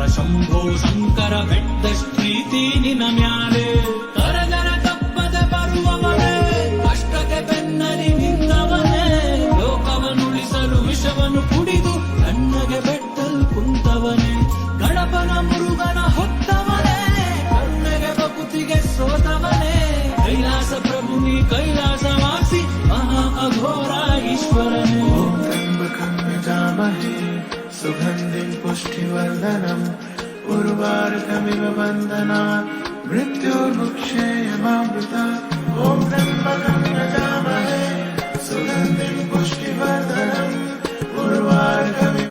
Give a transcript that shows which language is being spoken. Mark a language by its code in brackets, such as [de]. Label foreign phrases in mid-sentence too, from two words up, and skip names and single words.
[kn] ಶಂಭೋ ಶಂಕರ ಬೆಟ್ಟದಷ್ಟ್ ಪ್ರೀತಿ ನಿನ್ನ ಮ್ಯಾಲೆ, ಕರಗರ ತಪ್ಪದ ಬರುವವನೇ, ಕಷ್ಟಕ್ಕೆ ಬೆನ್ನಲಿ ನಿಂತವನೇ, ಲೋಕವನ್ನುಳಿಸಲು ವಿಷವನ್ನು ಕುಡಿದು ಕಣ್ಣಗೆ ಬೆಟ್ಟಲ್ ಕುಂತವನೇ, ಗಣಪನ ಮುರುಗನ ಹೊತ್ತವನೇ, ಕರುಣೆಗೆ ಬಕುತಿಗೆ ಸೋತವನೇ, ಕೈಲಾಸ ಪ್ರಭು ನೀ ಕೈಲಾಸವಾಸಿ ಮಹಾ ಅಘೋರ ಈಶ್ವರನೇ. [sa] जामहे सुगन्धिं पुष्टिवर्धनम् उर्वारुकमिव बन्धनात् मृत्युर्मुक्षेयमामृतात् ॐ त्र्यम्बकं यजामहे सुगन्धिं पुष्टिवर्धनम् उर्वारुकमिव